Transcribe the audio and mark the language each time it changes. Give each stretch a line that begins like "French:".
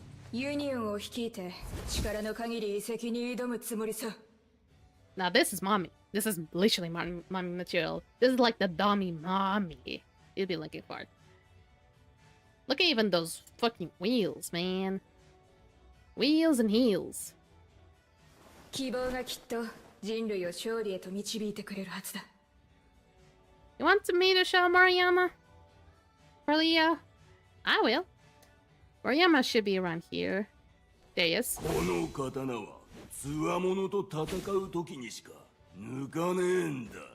Japanese: ユニオンを率いて力の限り遺跡に挑むつもりさ。
English: Now this is mommy. This is literally mommy material. This is like the dummy mommy you'd be looking for. Look at even those fucking wheels, man. Wheels and heels.
Japanese: 希望がきっと人類を勝利へと導いてくれるはずだ。
English: You want me to show Mariyama? For Leo? I will. Mariyama should be around here. There he is.
Japanese: この刀は強者と戦う時にしか抜かねえんだ。